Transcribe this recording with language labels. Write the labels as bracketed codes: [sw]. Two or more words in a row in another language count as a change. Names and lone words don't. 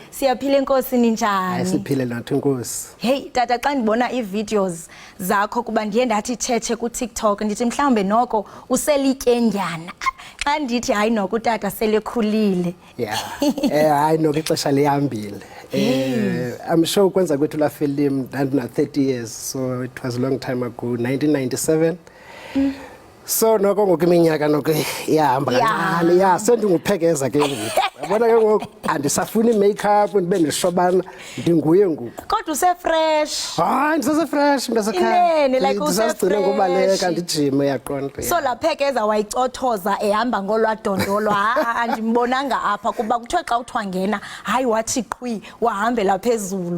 [xh] Siyaphila Inkosi ninjani? Siphile nathi Inkosi. Hey tata xa ndibona iivideos zakho kuba ndiye ndathi thethe ku TikTok ndithi mhlawumbe noko uselityendyana. Xa ndithi hayi noko utata selekhulile. Yeah. Hayi noko ixesha lihambile. [en] I'm sure [xh] kwenza kwethu la film ndandina 30 years, [en] so it was a long time ago, 1997. [xh] So noko ngoku iminyaka noko iyahamba kancane. Yeah, sendinguphekeza ke ngoku. Yabona ke ngoku andisafuni makeup ndibe ndishobana ndinguye ngoku. Kodwa usefresh. Hayi ndisasefresh mntasekhaya. Inene like usefresh ngobaleka ndijime yaqonda. So la phekeza wayicothoza ehamba ngolwadondolwa andimbonanga apha kuba kuthiwe xa uthwangena hayi wathi qhwi wahambela phezulu.